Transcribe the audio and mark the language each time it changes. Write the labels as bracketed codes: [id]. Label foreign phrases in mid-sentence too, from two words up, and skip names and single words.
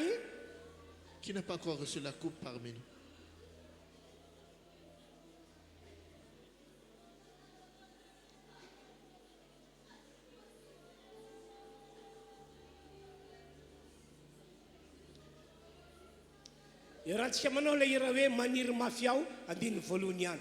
[fr] qui n'a pas encore reçu la coupe parmi nous. [mg] iarahantsika manao ilay hira hoe maniry mafy aho andininy voalohany ihany.